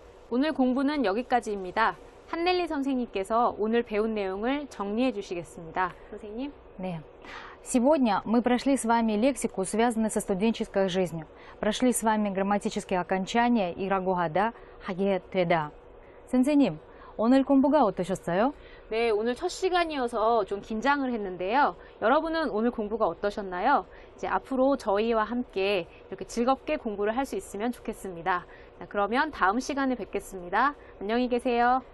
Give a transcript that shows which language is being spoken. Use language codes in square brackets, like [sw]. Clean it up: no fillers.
[ko] 오늘 공부는 여기까지입니다. 한넬리 선생님께서 오늘 배운 내용을 정리해 주시겠습니다. 선생님. 네. [ru] Сегодня мы прошли с вами лексику, связанную со студенческой жизнью. Прошли с вами грамматические окончания и [ko] ра고하다, 하게 되다. 선생님, 오늘 공부가 어떠셨어요? 네, 오늘 첫 시간이어서 좀 긴장을 했는데요. 여러분은 오늘 공부가 어떠셨나요? 이제 앞으로 저희와 함께 이렇게 즐겁게 공부를 할 수 있으면 좋겠습니다. 자, 그러면 다음 시간에 뵙겠습니다. 안녕히 계세요.